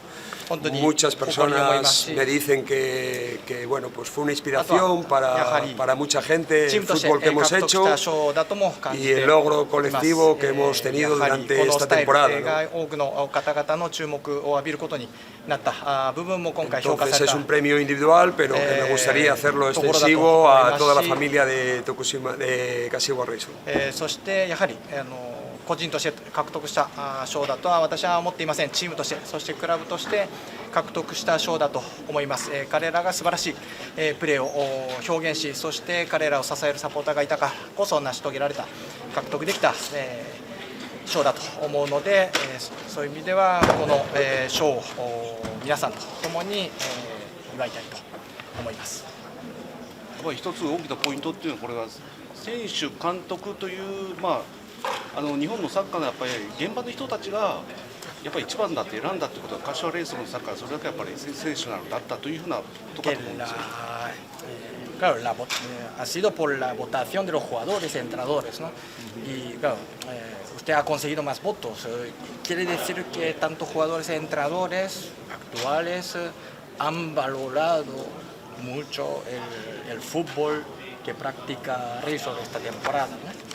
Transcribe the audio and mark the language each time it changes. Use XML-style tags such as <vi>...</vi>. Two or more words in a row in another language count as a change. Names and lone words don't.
<es>Muchas personas me dicen que bueno, pues fue una inspiración para mucha gente el fútbol que hemos hecho y el logro colectivo que hemos tenido durante esta temporada, ¿no? Entonces es un premio individual, pero que me gustaría hacerlo extensivo a toda la familia de Kashiwa Reysol.</es> <ja>個人として獲得した賞だとは私は思っていません。チームとして、そしてクラブとして獲得した賞だと思います。彼らが素晴らしいプレーを表現し、そして彼らを支えるサポーターがいたからこそ成し遂げられた、獲得できた賞だと思うので、そういう意味ではこの賞を皆さんと共に祝いたいと思います。一つ大きなポイントっていうのはこれは選手監督という日本のサッカーのやっぱり現場の人たちがやっぱり一番だって選んだってことは柏レイソルのサッカーはそれだけやっぱりセンセーショナルだったというふうなことかと思うんですよ。</ja> <es>Claro, ha sido por la votación de los jugadores y entrenadores, ¿no? Y claro, usted ha conseguido más votos. Quiere decir que tanto jugadores y entrenadores actuales han valorado mucho el fútbol que practica Reysol esta temporada, ¿no?</es>